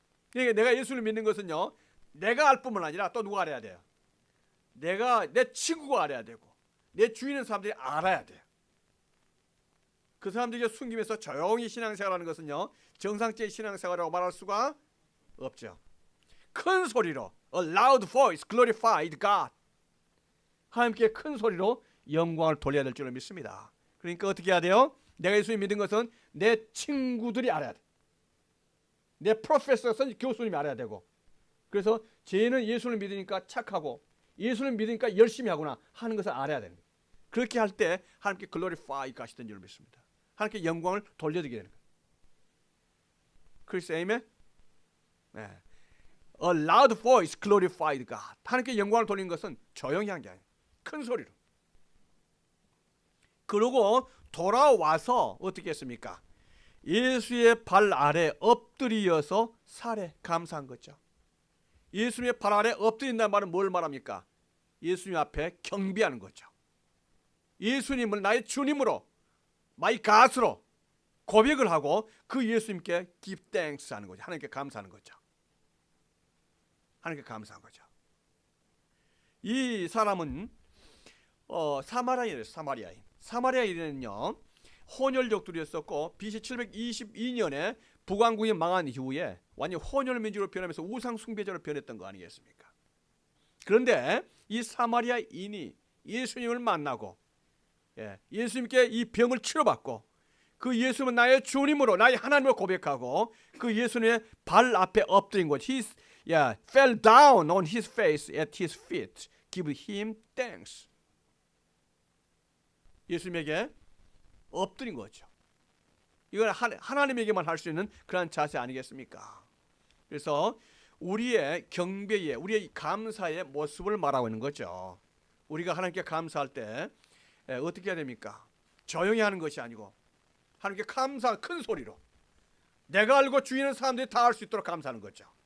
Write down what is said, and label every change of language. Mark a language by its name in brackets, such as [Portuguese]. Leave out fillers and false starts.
[Korean] 그러니까 내가 예수를 믿는 것은요, 내가 알 뿐만 아니라 또 누가 알아야 돼요? 내 친구가 알아야 되고 내 주위에 있는 사람들이 알아야 돼요. 그 사람들에게 숨기면서 조용히 신앙생활하는 것은요, 정상적인 신앙생활이라고 말할 수가 없죠. 큰 소리로 [English] A loud voice glorified God. [Korean] 하나님께 큰 소리로 영광을 돌려야 될 줄을 믿습니다. 그러니까 어떻게 해야 돼요? 내가 예수님 믿은 것은 내 친구들이 알아야 돼. 내 프로페서는 교수님이 알아야 되고, 그래서 쟤는 예수를 믿으니까 착하고 예수를 믿으니까 열심히 하구나 하는 것을 알아야 되는 거예요. 그렇게 할 때 하나님께 글로리파이 가시던 줄을 믿습니다. 하나님께 영광을 돌려드리게 되는 거예요. 크리스 에이멘? 네. [English] A loud voice glorified God. [Korean] 하나님께 영광을 돌리는 것은 조용히 한 게 아니에요. 큰 소리로. 그러고 돌아와서 어떻게 했습니까? 예수의 발 아래 엎드리어서 살에 감사한 거죠. 예수님의 발 아래 엎드린다는 말은 뭘 말합니까? 예수님 앞에 경배하는 거죠. 예수님을 나의 주님으로, 마이 갓으로 고백을 하고 그 예수님께 [English] give thanks [Korean] 하는 거죠. 하나님께 감사하는 거죠. 하나님께 감사한 거죠. 이 사람은 사마리아인이었어요. 사마리아인은요, 혼혈족들이었었고 BC 722년에 북왕국이 망한 이후에 완전 혼혈민족으로 변하면서 우상 숭배자로 변했던 거 아니겠습니까? 그런데 이 사마리아인이 예수님을 만나고 예수님께 이 병을 치료받고 그 예수님은 나의 주님으로, 나의 하나님을 고백하고 그 예수님의 발 앞에 엎드린 것. [English] He fell down on his face at his feet. Give him thanks. [Korean] 예수님에게 엎드린 거죠. 이건 하나님에게만 할 수 있는 그런 자세 아니겠습니까? 그래서 우리의 경배의, 우리의 감사의 모습을 말하고 있는 거죠. 우리가 하나님께 감사할 때 어떻게 해야 됩니까? 조용히 하는 것이 아니고 하나님께 감사, 큰 소리로 내가 알고 주위에 있는 사람들이 다 알 수 있도록 감사하는 거죠.